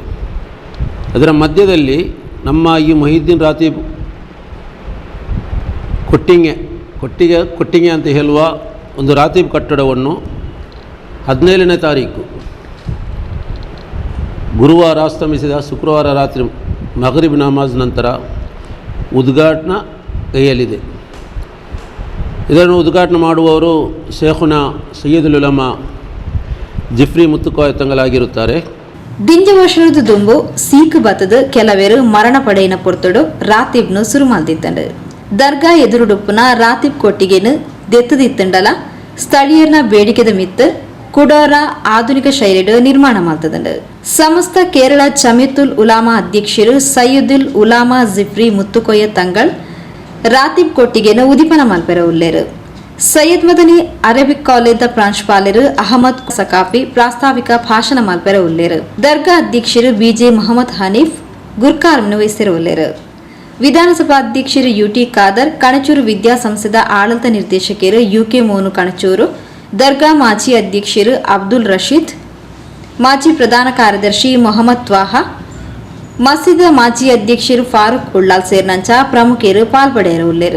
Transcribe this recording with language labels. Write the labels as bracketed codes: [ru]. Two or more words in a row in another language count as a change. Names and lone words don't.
[kn] ಅದರ ಮಧ್ಯದಲ್ಲಿ ನಮ್ಮ ಈ ಮುಹಿಯುದ್ದೀನ್ ರಾತೀಬ್ ಕೊಟ್ಟಿಗೆ ಅಂತ ಹೇಳುವ ಒಂದು ರಾತೀಬ್ ಕಟ್ಟಡವನ್ನು 17ನೇ ತಾರೀಕು ಗುರುವಾರ ಅಸ್ತಮಿಸಿದ ಶುಕ್ರವಾರ ರಾತ್ರಿ ಮಗರಿಬ್ ನಮಾಜ್ ನಂತರ ಉದ್ಘಾಟನಾ ಕೈಯಲ್ಲಿದೆ. ಇದನ್ನು ಉದ್ಘಾಟನೆ ಮಾಡುವವರು ಶೇಖುನಾ ಸಯ್ಯದುಲ್ ಉಲಮಾ ಜಿಫ್ರಿ ಮುತ್ತುಕೋಯ ತಂಗಲಾಗಿರುತ್ತಾರೆ. [tcy] ದಿಂಜ ವರ್ಷದ ದುಂಬು ಸೀಕ್ ಬತ್ತದ ಕೆಲವೇರು ಮರಣ ಪಡೆಯಿನ ಪೊರ್ತಡು ರಾತೀಬ್ನು ಶುರು ಮಾಡಿದ್ದಂಡು ದರ್ಗಾ ಎದುರುಡುಪ್ಪುನ ರಾತೀಬ್ ಕೊಟ್ಟಿಗೆನು ದೆತ್ತದಿತ್ತಂಡಲ ಸ್ಥಳೀಯರ್ನ ಬೇಡಿಕೆದ ಮಿತ್ತು ಕುಡೋರ ಆಧುನಿಕ ಶೈಲಿಡು ನಿರ್ಮಾಣ ಮಾಡ್ತದಂಡು. ಸಮಸ್ತ ಕೇರಳ ಜಮೀಯತುಲ್ ಉಲಾಮಾ ಅಧ್ಯಕ್ಷರು ಸಯ್ಯದುಲ್ ಉಲಾಮಾ ಜಿಫ್ರಿ ಮುತ್ತುಕೋಯ ತಂಗಳ್ ರಾತೀಬ್ ಕೊಟ್ಟಿಗೆನು ಉದಿಪನ ಮಲ್ಪೆರ ಉಲ್ಲೇರು. ಸೈಯದ್ ಮದನಿ ಅರೇಬಿಕ್ ಕಾಲೇಜ್ ಪ್ರಾಂಶುಪಾಲರು ಅಹಮದ್ ಸಕಾಫಿ ಪ್ರಾಸ್ತಾವಿಕ ಭಾಷಣ ಮಲ್ಪೆರ ಉಲ್ಲೇರು. ದರ್ಗಾ ಅಧ್ಯಕ್ಷರು ಬಿಜೆ ಮೊಹಮ್ಮದ್ ಹನೀಫ್ ಗುರ್ಕಾರ್ಮನ್ನು ವಹಿಸಿರ ಉಲ್ಲೇರು. ವಿಧಾನಸಭಾ ಅಧ್ಯಕ್ಷರು ಯುಟಿ ಖಾದರ್, ಕಣಚೂರು ವಿದ್ಯಾಸಂಸ್ಥೆದ ಆಡಳಿತ ನಿರ್ದೇಶಕರು ಯುಕೆ ಮೋನು ಕಣಚೂರು, ದರ್ಗಾ ಮಾಜಿ ಅಧ್ಯಕ್ಷರು ಅಬ್ದುಲ್ ರಶೀದ್, ಮಾಜಿ ಪ್ರಧಾನ ಕಾರ್ಯದರ್ಶಿ ಮೊಹಮ್ಮದ್ ತ್ವಾಹಾ, ಮಸೀದ ಮಾಜಿ ಅಧ್ಯಕ್ಷರು ಫಾರೂಕ್ ಉಳ್ಳಾಲ್ ಸೇರಿನಂಚ ಪ್ರಮುಖರು ಪಾಲ್ಪಡೆಯರು ಉಲ್ಲೇರು.